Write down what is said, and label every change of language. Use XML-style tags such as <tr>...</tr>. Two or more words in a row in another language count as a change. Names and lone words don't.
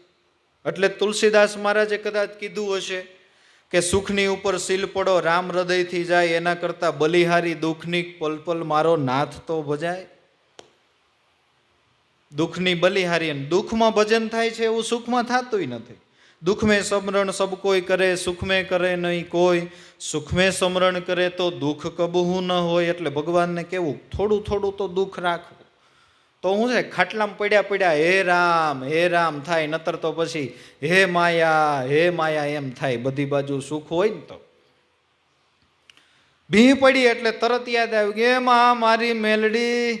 <gu>એટલે તુલસીદાસ મહારાજે કદાચ કીધું હશે કે સુખની ઉપર સીલ પડો રામ હૃદયથી જાય, એના કરતા બલિહારી દુઃખની પલ પલ મારો નાથ તો ભજાય. દુઃખની બલિહારી, દુઃખમાં ભજન થાય છે એવું સુખમાં થતું નથી.</gu> <hi>दुख में स्मरण सब कोई करे, सुख में करे नहीं कोई, सुख में स्मरण करे तो दुख कबहू न होय.</hi> <gu>એટલે ભગવાનને કેવું થોડું થોડું તો દુઃખ રાખવું. તો હું છે ખાટલામાં પડ્યા પડ્યા હે રામ થાય, નતર તો પછી હે માયા એમ થાય. બધી બાજુ સુખ હોય ને તો ભી પડી એટલે તરત યાદ આવ્યું કે માં મારી મેલડી.</gu>